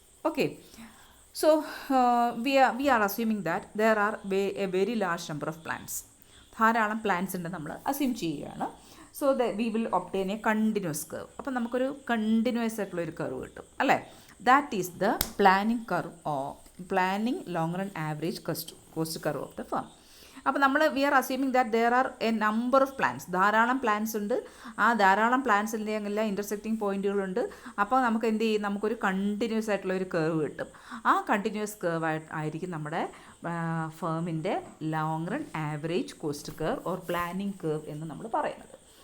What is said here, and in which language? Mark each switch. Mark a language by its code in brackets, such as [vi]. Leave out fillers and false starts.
[en] Okay, so we are assuming that there are a very large number of plants. [ml] ധാരാളം plants ഉണ്ട് നമ്മൾ assume ചെയ്യുകയാണ്. [en] So we will obtain a continuous curve. [ml] അപ്പം നമുക്കൊരു continuous ആയിട്ടുള്ള ഒരു കർവ് കിട്ടും അല്ലേ? [en] That is the planning curve or planning long run average cost curve of the firm. [ml] അപ്പോൾ നമ്മൾ [en] we are assuming that there are a number of plants, [ml] ധാരാളം plants ഉണ്ട്. ആ ധാരാളം പ്ലാന്റ്സിൻ്റെ എല്ലാം ഇൻ്റർസെക്റ്റിംഗ് പോയിന്റുകളുണ്ട്. അപ്പോൾ നമുക്ക് എന്ത് ചെയ്യും? നമുക്കൊരു കണ്ടിന്യൂസ് ആയിട്ടുള്ള ഒരു കർവ് കിട്ടും. ആ കണ്ടിന്യൂസ് കർവ് ആയിരിക്കും നമ്മുടെ ഫേമിൻ്റെ long run average cost curve or planning curve എന്ന് നമ്മൾ പറയുന്നത്.